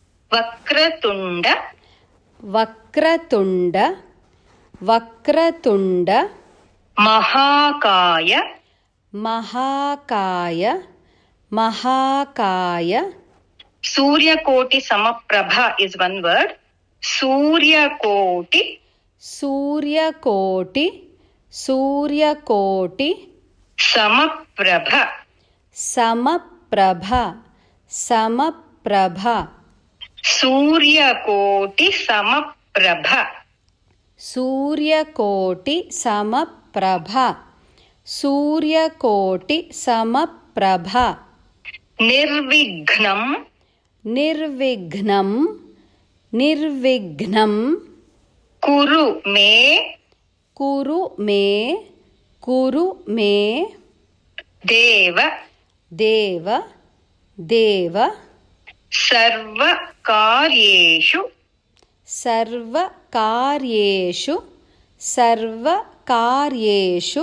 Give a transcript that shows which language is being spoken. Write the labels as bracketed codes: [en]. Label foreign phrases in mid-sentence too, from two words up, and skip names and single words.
[sa] వక్రతుండ వక్రతుండ వక్రతుండ మహాకాయ మహాకాయ మహాకాయ సూర్యకోటి సమప్రభ [en] is one word. [sa] సూర్యకోటి సూర్యకోటి సూర్యకోటి సమప్రభ సమప్రభ సమప్రభ సూర్యకోటి సమప్రభ సూర్యకోటి సమప్రభ సూర్యకోటి సమప్రభ నిర్విఘ్నం నిర్విఘ్నం నిర్విఘ్నం కురు మే కురు మే కురు మే దేవ దేవ దేవ సర్వకార్యేషు సర్వకార్యేషు సర్వకార్యేషు